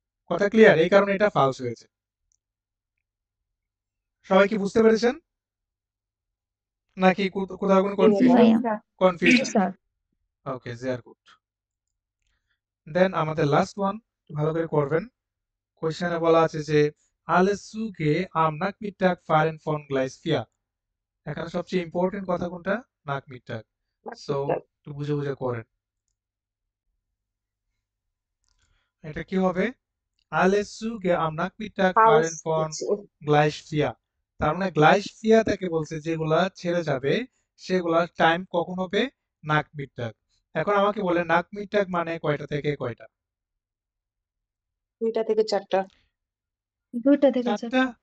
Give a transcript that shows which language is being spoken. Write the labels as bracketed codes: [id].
[bn] কথা ক্লিয়ার? এই কারণে এটা ফালস হয়েছে। সবাই কি বুঝতে পেরেছেন, নাকি কোথাও কোনো জি জি ভাইয়া। ভাইয়া। Sir confusion? স্যার [en] Okay, they are good. [bn] দেন আমাদের লাস্ট ওয়ান, ভালো করে করবেন। কোয়েশ্চেনে বলা আছে যে [de] alles Zuge am Nachmittag fahren von Gleis 4। [bn] এখানে সবচেয়ে ইম্পর্টেন্ট কথা কোনটা? Nachmittag। সো একটু বুঝে বুঝে করেন। এটা কি হবে? [de] Alles Zuge am Nachmittag [bn] ফালস [de] fahren von [bn] দিচ্ছি। [de] Gleis 4। [bn] তার মানে Gleis 4 থেকে বলছে যেগুলা ছেড়ে যাবে সেগুলার টাইম কখন হবে? Nachmittag। এখন আমাকে বলে Nachmittag মানে কয়টা থেকে কয়টা? 2টা থেকে 4টা। 2টা থেকে 4টা?